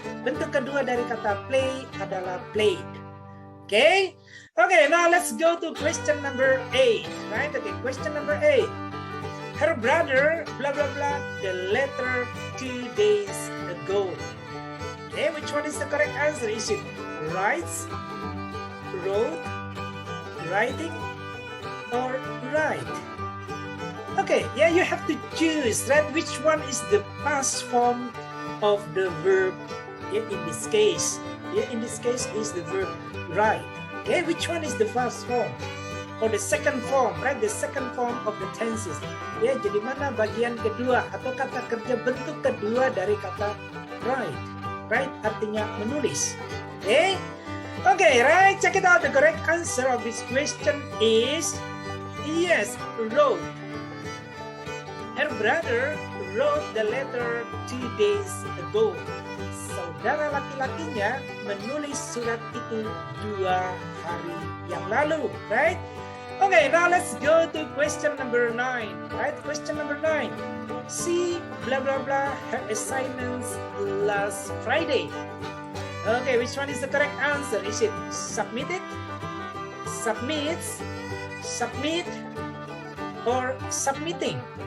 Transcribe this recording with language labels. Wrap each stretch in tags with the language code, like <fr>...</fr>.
<id>Bentuk kedua dari kata play adalah played.</id> <en>Okay? Okay, now let's go to question number 8. Right? Okay, question number 8. Her brother, blah, blah, blah, the letter 2 days ago. Okay, which one is the correct answer? Is it writes, wrote, writing, or write? Okay, you have to choose, right? Which one is the past form of the verb in this case? In this case is the verb write. Okay, which one is the first form? Or the second form, right? The second form of the tenses.</en> <id>Jadi mana bagian kedua atau kata kerja bentuk kedua dari kata write? Write artinya menulis. Okay?</id> <en>Okay, right, check it out. The correct answer of this question is yes, wrote. Her brother wrote the letter 2 days ago.</en> <id>Saudara laki-lakinya menulis surat itu 2 hari yang lalu, right?</id> <en>Okay, now let's go to question number 9, right? Question number 9. She blah blah blah her assignments last Friday. Okay, which one is the correct answer? Is it submitted, submits, submit, or submitting?</en>